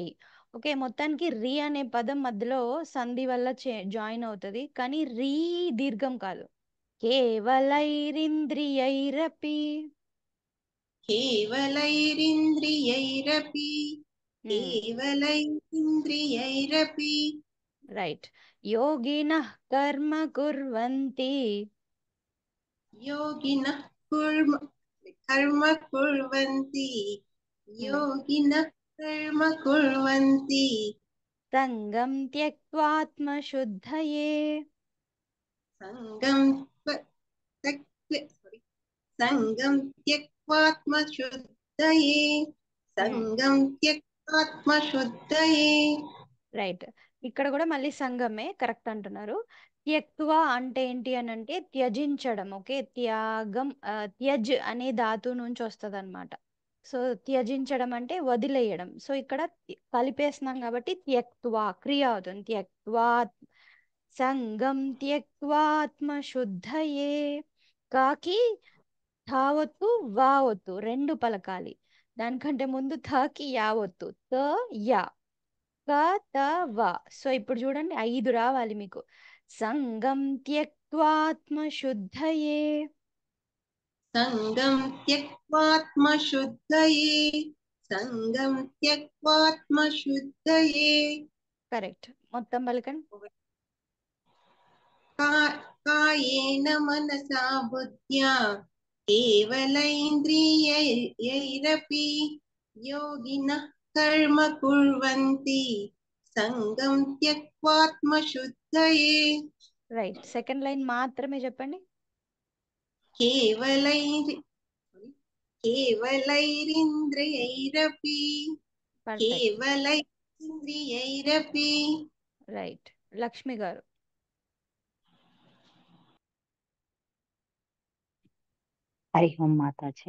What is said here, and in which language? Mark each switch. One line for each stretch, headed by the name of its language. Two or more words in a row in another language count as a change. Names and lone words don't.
Telugu: ఓకే, మొత్తానికి రి అనే పదం మధ్యలో సంధి వల్ల జాయిన్ అవుతుంది, కానీ రీ దీర్ఘం కాదు.
Sanskrit: కేవలైరింద్రియైరపి. केवलैरिन्द्रियैरपि केवलैरिन्द्रियैरपि రైట్. యోగినః కర్మ కుర్వంతి योगिनः कर्म कुर्वन्ति योगिनः कर्म कुर्वन्ति సంగం త్యక్త్వాత్మశుద్ధయే सङ्गं सङ्गं त्यक्त्वात्मशुद्धये सङ्गं त्यक्त्वात्मशुद्धये
Telugu: రైట్. ఇక్కడ కూడా మళ్ళీ సంగమే కరెక్ట్ అంటున్నారు. త్యక్వ అంటే ఏంటి అని అంటే త్యజించడం. ఓకే, త్యాగం, త్యజ్ అనే ధాతు నుంచి వస్తుంది అనమాట. సో త్యజించడం అంటే వదిలేయడం. సో ఇక్కడ కలిపేస్తున్నాం కాబట్టి త్యక్వా క్రియ అవుతుంది.
Sanskrit: త్యక్వా సంగం త్యక్వాత్మశుద్ధయే.
Telugu: కాకి థావత్తు వావత్తు రెండు పలకాలి. దానికంటే ముందు థకి యావత్తు, త యా, క త వ. సో ఇప్పుడు చూడండి 5 రావాలి మీకు.
Sanskrit: సంగం త్యక్వాత్మశుద్ధయే. सङ्गं त्यक्त्वात्मशुद्धये सङ्गं त्यक्त्वात्मशुद्धये
Telugu: కరెక్ట్. మొత్తం పలకండి.
Sanskrit: कायेन मनसा बुद्ध्या केवलैन्द्रियैरपि योगिनः कर्म कुर्वन्ति सङ्गं त्यक्त्वात्मशुद्धये
Telugu: రైట్.
English: second line
Telugu: మాత్రమే చెప్పండి.
Sanskrit: केवलैरिन्द्रियैरपि
Telugu: పర్ఫెక్ట్.
Sanskrit: केवलैरिन्द्रियैरपि
Telugu: రైట్. లక్ష్మి గారు.
Sanskrit: హరి ఓం మాతాజీ.